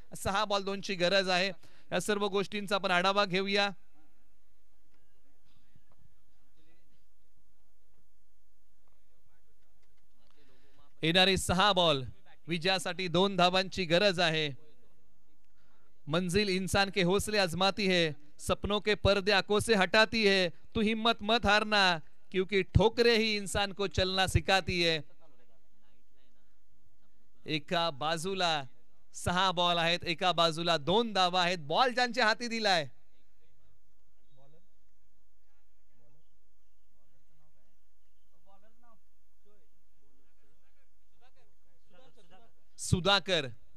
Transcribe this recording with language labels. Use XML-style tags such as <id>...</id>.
<mr>6 ball 2 ची गरज आहे. या सर्व गोष्टींचा आपण आढावा घेऊया. येणारे 6 बॉल विजयासाठी 2 धावांची गरज आहे.</mr> <hi>मंजिल इंसान के हौसले आजमाती है, सपनों के पर्दे आंखों से हटाती है. तू हिम्मत मत हारना, क्योंकि ठोकरे ही इंसान को चलना सिखाती है.</hi> <mr>एका बाजूला 6 बॉल आहेत, एका बाजूला 2 धावा आहेत. बॉल ज्यांच्या हाती दिलाय सुधाकर.</mr>